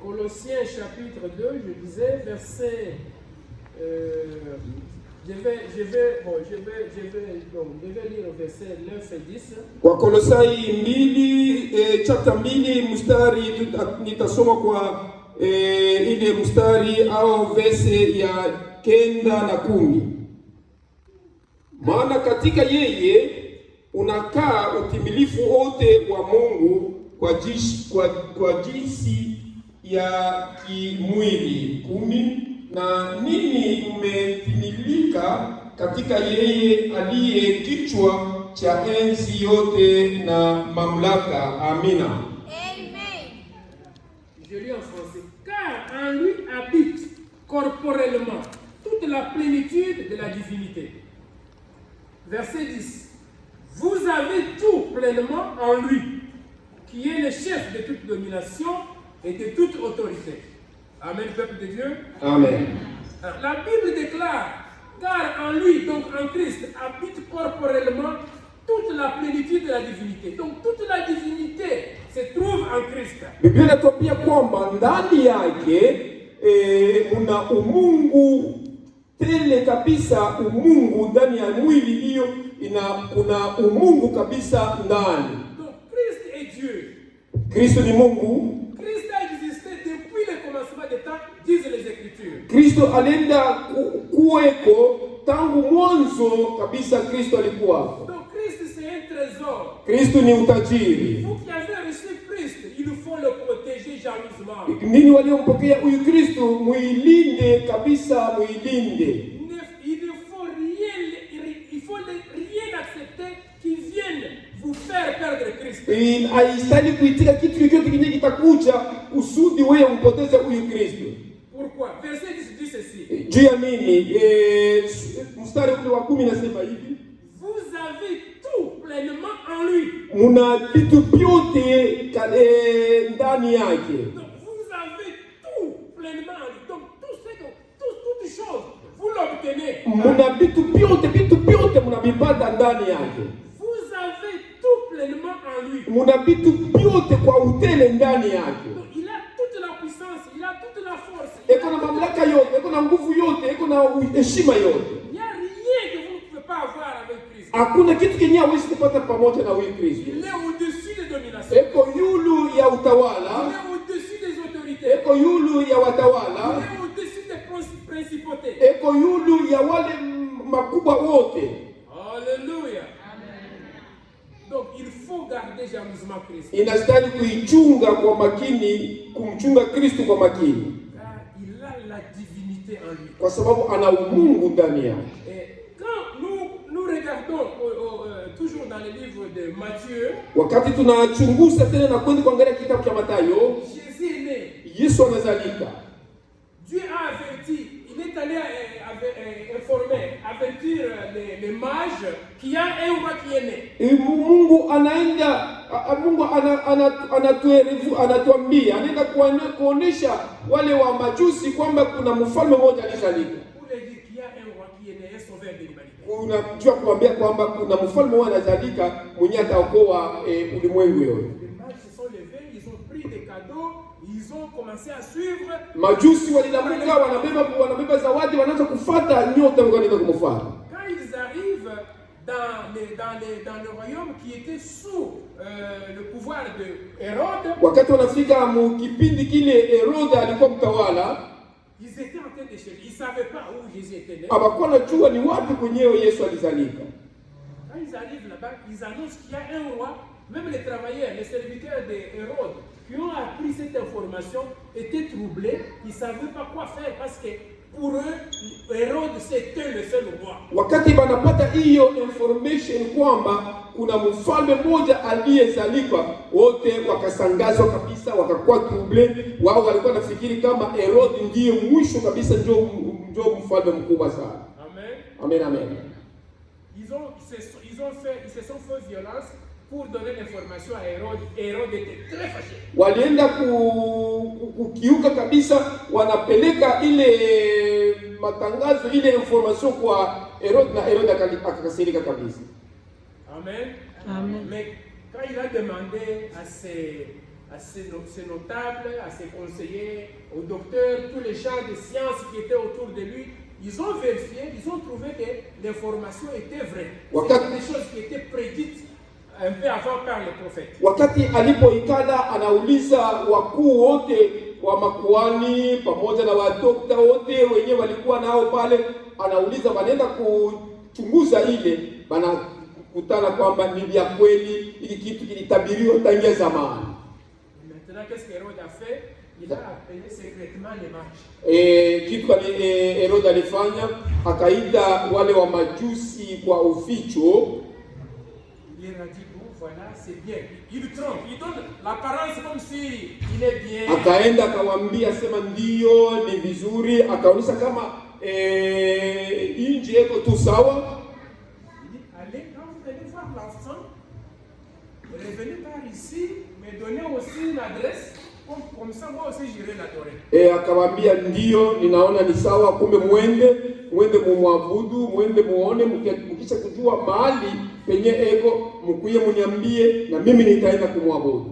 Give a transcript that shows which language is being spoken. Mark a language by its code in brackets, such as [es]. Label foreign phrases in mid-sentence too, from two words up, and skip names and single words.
[fr] Colossiens chapitre 2, je disais, verset... je vais lire au verset 9 et 10. [sw] Kwa Kolosai 2 chapter 2 mstari nitasoma kwa ile mstari au verse ya 9 na 10. Maana katika yeye unakaa utimilifu wote wa Mungu kwa jinsi ya kimwili 10, na ninyi mmetimilika katika yeye aliye kichwa cha enzi yote na mamlaka. Amina. [fr] Amen. Je lis en français. Car en lui habite corporellement toute la plénitude de la divinité. Verset 10. Vous avez tout pleinement en lui, qui est le chef de toute domination et de toute autorité. Amen, peuple de Dieu. Amen. La Bible déclare, car en lui, donc en Christ, habite corporellement toute la plénitude de la divinité. Donc toute la divinité se trouve en Christ. [sw] Biblia inatuambia kwamba ndani yake una umungu tele kabisa, umungu ndani ya mwili hiyo kuna umungu kabisa ndani. [fr] Donc Christ est Dieu. [sw] Kristo ni Mungu. [fr] Christ a existé depuis le commencement des temps, disent les Écritures. [sw] Kristo alienda kuweko tangu mwanzo kabisa. Kristo alikuwa. [fr] Donc Christ c'est un trésor. [sw] Kristo ni utajiri. [fr] Vous qui avez reçu Christ, il faut le protéger jalousement. [sw] Nini waliompokea huyu Kristo muilinde kabisa, muilinde. [fr] Il faut rien accepter qui vienne vous faire perdre Christ. [sw] Haistahili kuitika kitu chochote kinye kitakuja kusudi wewe umpoteze huyu Kristo. [fr] Pourquoi? Verset 10 dit ceci. [sw] Juu ya nini? Mstari ule wa 10 nasema hivi. [fr] Vous avez tout pleinement en lui. [sw] Muna vitu vyote ndani yake. [fr] Donc vous avez tout pleinement en lui. Donc toutes choses, vous l'obtenez. [sw] Muna vitu vyote mnavipata ndani yake. [fr] Vous avez tout pleinement en lui. [sw] Muna vitu vyote kwa utele ndani yake. [fr] Donc il a toute la puissance, il a toute la force. [sw] Eko na mamlaka yote, eko na nguvu yote, eko na heshima yote. [fr] Il n'y a rien que vous ne pouvez pas avoir avec Christ. [sw] Hakuna kitu kenye hawezi kupata pamoja na huyu Kristo. [fr] Il est au-dessus des dominations. [sw] Eko yulu ya [fr] Il [sw] utawala, [fr] est au-dessus des autorités. [sw] eko yulu ya [fr] Il [sw] watawala, [fr] est au-dessus des principautés. [sw] eko yulu ya wale makubwa wote. [fr] Alléluia. Donc il faut garder jalousement Christ. [sw] Inastahili kuichunga kwa makini, kumchunga Kristo kwa makini, [fr] Car il a la divinité en lui. [sw] kwa sababu ana umungu ndani yake. [fr] Et quand nous regardons toujours dans le livre de Matthieu, [sw] Wakati tunachunguza tena na kwenda kuangalia kitabu cha Mathayo, [fr] Jésus est né. [sw] Yesu anazalika. [fr] Dieu a averti, il est allé avertir les mages qu'il y a un roi qui est né. [sw] Mungu anatuambia, anaenda kuonesha wale wa majusi kwamba kuna mfalme mmoja alizalika. [fr] Pour leur dire qu'il y a un roi qui est né, un sauveur de l'humanité. [sw] Unajua kuambia kwamba kuna mfalme mmoja anazalika mwenye ataokoa ulimwengu yote. [fr] Les mages se sont levés, ils ont pris des cadeaux, ils ont commencé à suivre. [sw] Majusi walilamuka, wanabeba zawadi, wanaanza kufuata nyota wanaenda kumfuata. [fr] Quand ils arrivent dans le royaume qui était sous le pouvoir de Hérode, [sw] Wakati wanafika mkipindi kile Herode alikuwa mtawala, [fr] ils étaient en train de chercher. Ils ne savaient pas où Jésus était né. [sw] hawakuwa najua ni wapi kwenyewe Yesu alizalika. [fr] Quand ils arrivent là-bas, ils annoncent qu'il y a un roi. Même les travailleurs, les serviteurs de Hérode, qui ont appris cette information, étaient troublés. Ils ne savaient pas quoi faire parce que pour eux, Hérode c'était le seul roi. [sw] Wakati banapata hiyo information kwamba kuna mfalme mmoja aliyezalika, wote wakasangazwa kabisa, wakakuwa trouble. Wao walikuwa nafikiri kama Herode ndiye mwisho kabisa, ndio mfalme mkubwa sana. Amen. Amen, amen. [fr] Ils se sont fait violence pour donner l'information à Hérode. Hérode était très fâché. [sw] Walienda kukiuka kabisa, wanapeleka ile matangazo, ile information kwa Herode, na Herode akakasirika kabisa. Amen. Amen. [fr] Mais quand il a demandé à ses notables, à ses conseillers, aux docteurs, tous les gens de sciences qui étaient autour de lui. Ils ont vérifié, ils ont trouvé que l'information était vraie. C'était des choses qui étaient prédites un peu avant par les prophètes. [sw] Wakati alipoikala anauliza wakuu wote wa makuhani pamoja na wadokta wote wenyewe walikuwa nao pale, anauliza wanaenda kuchunguza ile, wanakutana kwamba ni vya kweli, hiki kitu kilitabiriwa tangia zamani. [fr] Maintenant, qu'est-ce qu'Hérode a fait? Il a appelé secrètement les mages. [sw] Kitu Herode alifanya, akaita wale wa majusi kwa uficho. [fr] Il leur a dit, bon, voilà, c'est bien. Il trompe, il donne l'apparence comme si il est bien. [sw] Akaenda akawaambia sema ndio ni vizuri, akaonyesha kama nje yako tu sawa. [fr] Il dit, allez, quand vous allez voir l'enfant, revenez par ici, mais donnez aussi une adresse. Comme ça, moi aussi j'irai l'adorer. [sw] Akawaambia ndio, ninaona ni sawa, kumbe mwende mumwabudu, mwende muone, mkisha kujua mahali penye eko, mkuye muniambie na mimi nitaenda kumwabudu.